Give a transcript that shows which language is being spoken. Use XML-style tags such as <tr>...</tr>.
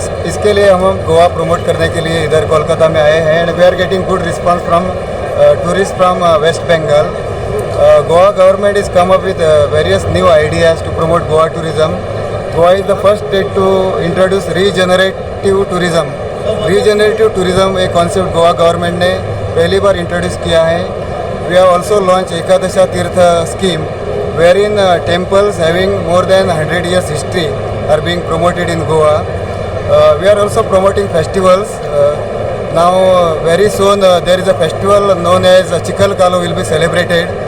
<hi>इसके लिए हम गोवा प्रमोट करने के लिए इधर कोलकाता में आए हैं</hi> <en>and we are getting good response from tourists from West Bengal. Goa government is come up with various new ideas to promote Goa tourism. Goa is the first state to introduce regenerative tourism.</en> <hi>Regenerative tourism एक concept Goa government ने पहली बार introduce किया है.</hi> <en>We have also launched Ekadasha Tirtha scheme wherein temples having more than 100 years history are being promoted in Goa. We are also promoting festivals. Now very soon there is a festival known as Chikal Kalu will be celebrated.</en>